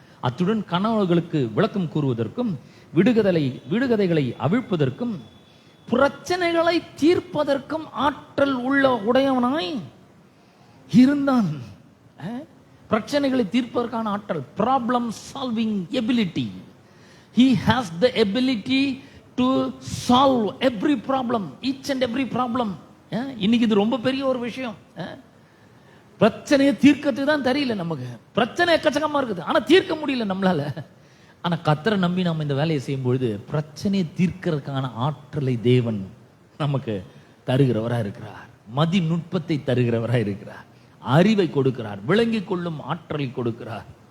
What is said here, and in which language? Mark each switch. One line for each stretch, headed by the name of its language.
Tamil: அத்துடன் கனவுகளுக்கு விளக்கம் கூறுவதற்கும் விடுகதைகளை அவிழ்ப்பதற்கும் பிரச்சனைகளை தீர்ப்பதற்கும் ஆற்றல் உடையவனாய் இருந்தான். பிரச்சனைகளை தீர்ப்பதற்கான ஆற்றல், problem solving ability.
English: He has the ability to solve every problem, each and every problem.
Tamil: இன்னைக்கு இது ரொம்ப பெரிய ஒரு விஷயம். பிரச்சனையை தீர்க்கறதுக்கு தான் தெரியல நமக்கு. பிரச்சனை எக்கச்சக்கமா இருக்குது, ஆனா தீர்க்க முடியல நம்மளால. ஆனா கர்த்தரை நம்பி நம்ம இந்த வேலையை செய்யும் பொழுது பிரச்சனையை தீர்க்கிறதுக்கான ஆற்றலை தேவன் நமக்கு தருகிறவரா இருக்கிறார். மதிநுட்பத்தை தருகிறவரா இருக்கிறார். அறிவை கொடுக்கிறார், விளங்கி கொள்ளும் ஆற்றலை கொடுக்கிறார்.